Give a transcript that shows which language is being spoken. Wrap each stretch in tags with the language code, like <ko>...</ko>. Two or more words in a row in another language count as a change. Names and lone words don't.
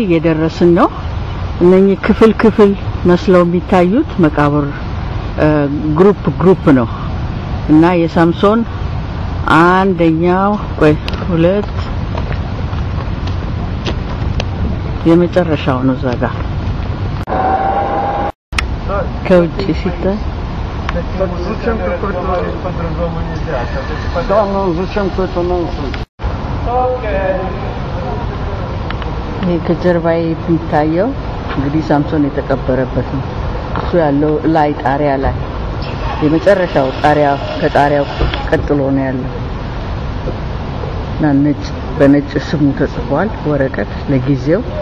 <am>እየደረስን ነው። እነኚህ ክፍል መስለው የሚታዩት መቃብር ግሩፕ ነው እና የሳምሶን አንደኛው ሁለት የመጨረሻው ነው ዛጋ ከውጭ ሲታይ</am> <ru>Зачем какой-то по-другому нельзя? Да, ну зачем какой-то нонсенс?</ru> <am>ይሄ ከጀርባዬ የሚታየው እንግዲህ ሳምሶን የተቀበረበት ነው። እሱ ያለው ላይ ጣሪያ ላይ የመጨረሻው ጣሪያ ከጣሪያው ቀጥሎ ነው ያለው። ነጭ በነጭ ስሙ ተጽፏል ወረቀት ለጊዜው</am>